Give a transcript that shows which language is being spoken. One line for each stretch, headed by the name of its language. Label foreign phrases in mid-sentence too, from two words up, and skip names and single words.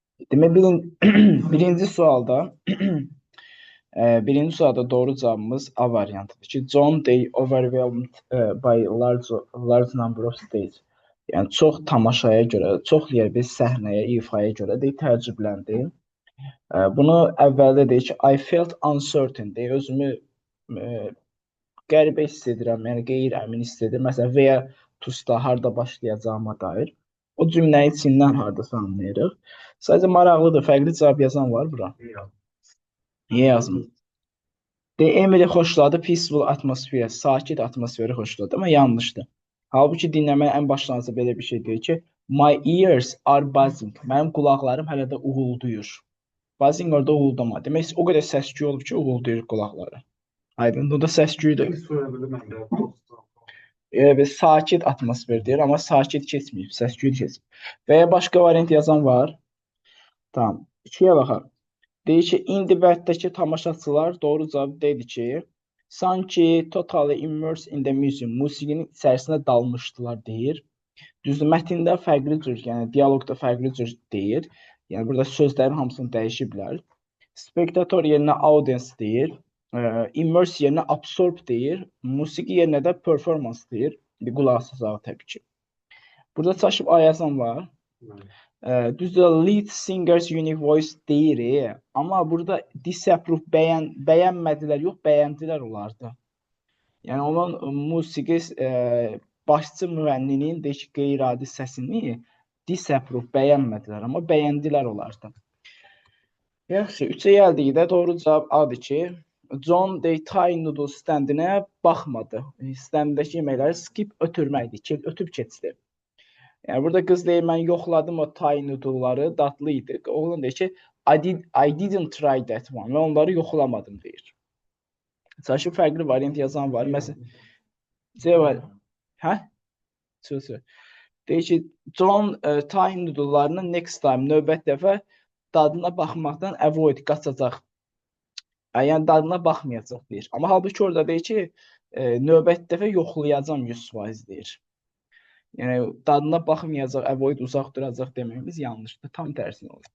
Azerbaijani: Demek birinci sualda birinci sualda doğru cevabımız A variantıdır ki
English: John they overwhelmed by large number of stage.
Azerbaijani: Yəni çox tamaşaya görə, çox yer bir səhnəyə, ifaya görə də təəccübləndi. Bunu əvvəldə deyir ki,
English: I felt uncertain
Azerbaijani: deyə özümü qəribə hiss edirəm, yəni qeyri-əmin hiss edirəm. Məsələn,
English: where to start
Azerbaijani: harda başlayacağıma dair. O cümləyi içindən hardasa anlayırıq. Sadəcə maraqlıdır, fərqli cavab yazan var bura. Niyə yazmır? De Emily xoşladı peaceful atmosfer, sakit atmosferi xoşladı, amma yanlışdır. Halbuki dinləməyə ən başlanğıcı belə bir şey deyir ki,
English: my ears are buzzing.
Azerbaijani: Mənim qulaqlarım hələ də uğulduyur. Buzzing orada uğuldama. Demək o qədər səs-küy olub ki, uğulduyur qulaqları. Aydın, bu da səs-küydür. Sakit atmosfer deyir, amma sakit keçməyib, səs-küy keçib. Və ya başqa variant yazan var. Tamam. İkiyə baxaq. Deyir ki, indi bəddəki tamaşaçılar doğru cavab deyir ki, sanki
English: totally immersed in the music,
Azerbaijani: musiqinin içərisinə dalmışdılar deyir. Düzdür, mətndə fərqli cür, yəni dialoqda fərqli cür deyir. Yəni burada sözlərin hamısını dəyişiblər. Spektator yerinə audience deyir. Immerse yerinə absorb deyir. Musiqi yerinə də performance deyir. Bir qulaq asacağı təbii ki. Burada çaşıb A yazan var. Düzdür,
English: lead singers unique voice deyir.
Azerbaijani: Amma burada disapprove bəyənmədilər, yox, bəyəndilər olardı. Yəni onun musiqi başçı müğənninin deyək ki, qeyri-adi səsini disapprove bəyənmədilər, amma bəyəndilər olardı. Yaxşı, 3-ə gəldikdə doğru cavab A-dır ki, John the Thai noodle standinə baxmadı. Standindəki yeməkləri skip ötürməkdir, ötüb keçdi. Yəni burada qız deyir, mən yoxladım o Thai noodle'ları, dadlı idi. Oğlan deyir ki,
English: I didn't try that one.
Azerbaijani: Mən onları yoxlamadım deyir. Çaşı fərqli variant yazan var. Məsələn, C var. Hə? Söz. Deyir ki, John Thai noodle'larını
English: next time,
Azerbaijani: növbət dəfə dadına baxmaqdan avoid, qaçacaq. Yəni dadına baxmayacaq deyir. Amma halbuki orada deyir ki, növbət dəfə yoxlayacam 100% deyir. Yəni dadına baxmayacaq, avoid uzaq duracaq deməyimiz yanlışdır. Tam tərsini olur.